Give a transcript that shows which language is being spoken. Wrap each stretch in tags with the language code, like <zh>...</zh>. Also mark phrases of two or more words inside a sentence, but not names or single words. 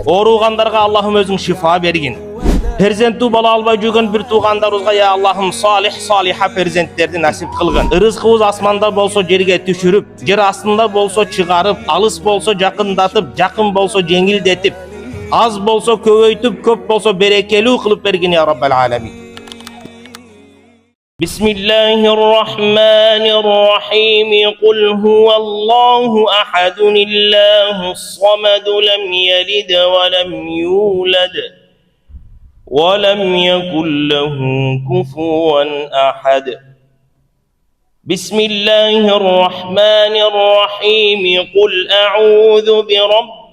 <ky>Ооругандарга Аллахым өзүң шифа бергин. Перзенттүү бола албай жүргөн бир туугандарыбызга я Аллахым салиха перзенттерди насип кылгын. Рызкыбыз асманда болсо жерге түшүрүп, жер астында болсо чыгарып, алыс болсо жакындатып, жакын болсо жеңилдетип, аз болсо көбөйтүп, көп болсо берекелүү кылып бергин</ky> <ar>يا رب العالمين. بسم الله الرحمن الرحيم قل هو الله أحد الله الصمد لم يلد ولم يولد ولم يكن له كفوا أحد بسم الله الرحمن الرحيم قل أعوذ برب</ar>